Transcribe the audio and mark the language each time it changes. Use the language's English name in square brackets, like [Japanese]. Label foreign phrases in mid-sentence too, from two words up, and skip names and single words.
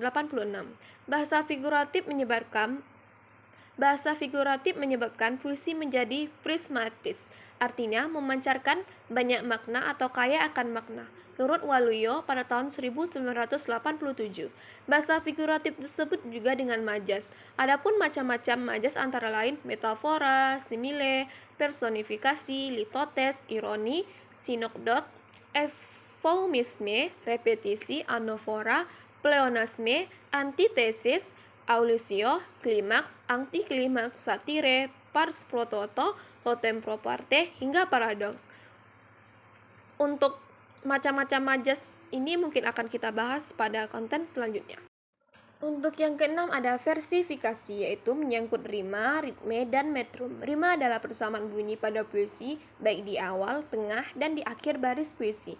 [Indonesian] Bahasa figuratif menyebabkan puisi menjadi prismatis, artinya memancarkan banyak makna atau kaya akan makna. Menurut Waluyo pada tahun 1987. Bahasa figuratif disebut juga dengan majas. Adapun macam-macam majas antara lain metafora, simile, personifikasi, litotes, ironi, sinekdot, eufemisme, repetisi, anafora, pleonasme, antitesis, alusio, klimaks, antiklimaks, satire, [Latin] pars pro toto, totem pro parte, [Indonesian] hingga paradoks. Untuk macam-macam majas ini mungkin akan kita bahas pada konten selanjutnya. Untuk yang keenam ada versifikasi, yaitu menyangkut rima, ritme, dan metrum. Rima adalah persamaan bunyi pada puisi, baik di awal, tengah, dan di akhir baris puisi.